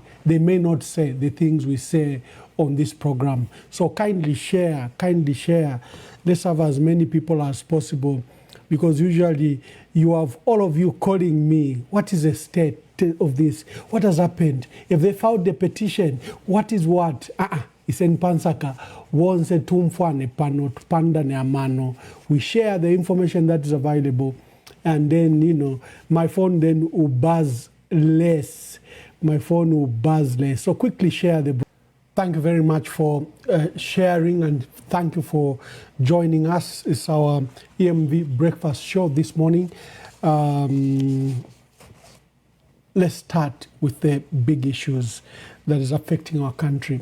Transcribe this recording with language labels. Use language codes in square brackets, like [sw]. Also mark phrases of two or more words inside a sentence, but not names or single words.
[en] They may not say the things we say on this program. So kindly share. Let's have as many people as possible, because usually you have all of you calling me. What is the state of this? What has happened? If they filed the petition, what is what? [bem] Isen pansaka wonse tumfwane pano panda ne amano. [en] We share the information that is available. And then, my phone then will buzz less. So quickly share the. Thank you very much for sharing, and thank you for joining us. It's our EMV breakfast show this morning. Let's start with the big issues that is affecting our country.